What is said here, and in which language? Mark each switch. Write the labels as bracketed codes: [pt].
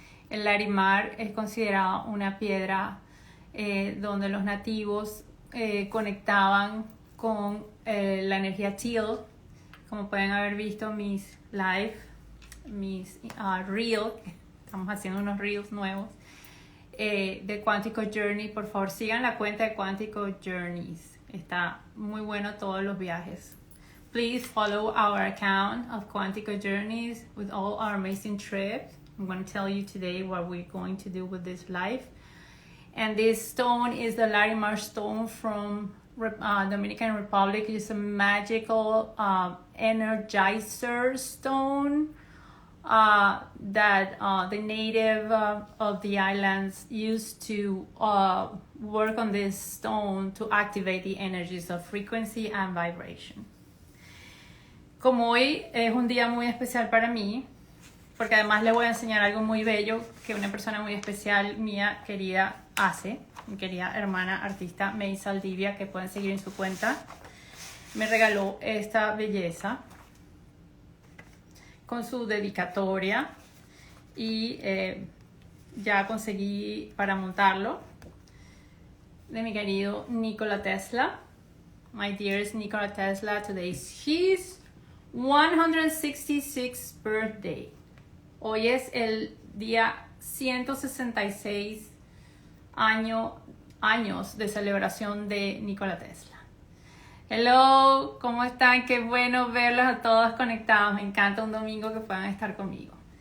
[es] El Larimar es considerado una piedra donde los nativos conectaban con la energía teal. Como pueden haber visto mis live, mis reels, estamos haciendo unos reels nuevos de QUANTYCO Journey. Por favor sigan la cuenta de QUANTYCO Journeys. Está muy bueno todos los viajes. [en] Please follow our account of QUANTYCO Journeys with all our amazing trips. I'm going to tell you today what we're going to do with this life. And this stone is the Larimar stone from Dominican Republic. It's a magical energizer stone that the native of the islands used to work on this stone to activate the energies of frequency and vibration. [es] Como hoy es un día muy especial para mí, porque además les voy a enseñar algo muy bello que una persona muy especial mía querida hace, mi querida hermana artista May Saldivia, que pueden seguir en su cuenta, me regaló esta belleza con su dedicatoria y ya conseguí para montarlo, de mi querido Nikola Tesla. [en] My dearest Nikola Tesla, today is his 166th birthday. [es] Hoy es el día 166 años de celebración de Nikola Tesla. Hello, ¿cómo están? Qué bueno verlos a todos conectados. Me encanta un domingo que puedan estar conmigo.